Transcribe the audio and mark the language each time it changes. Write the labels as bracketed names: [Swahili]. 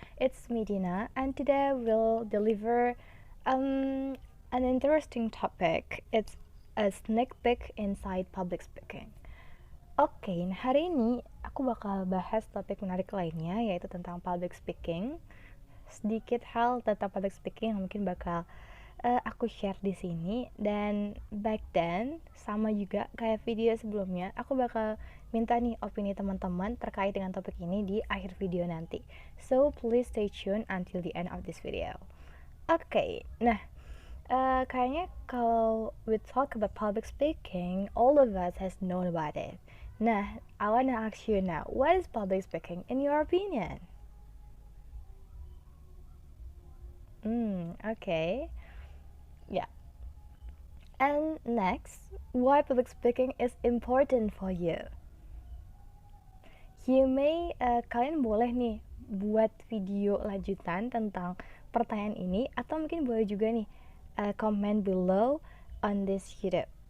[English] It's Medina, and today we'll deliver an interesting topic. It's a sneak peek inside public speaking. [Indonesian] Oke, nah hari ini aku bakal bahas topik menarik lainnya, yaitu tentang public speaking. Sedikit hal tentang public speaking yang mungkin bakal aku share di sini, dan [English] back then [Indonesian] sama juga kayak video sebelumnya, aku bakal minta nih opini teman-teman terkait dengan topik ini di akhir video nanti. [English] So please stay tuned until the end of this video. [Indonesian] Oke, nah kayaknya kalau [English] we talk about public speaking, all of us has known about it. Nah, I wanna ask you now, what is public speaking in your opinion? Okay. Yeah. And next, why public speaking is important for you. [Indonesian] Kalian boleh nih buat video lanjutan tentang pertanyaan ini, atau mungkin boleh juga nih [English] comment below on this video.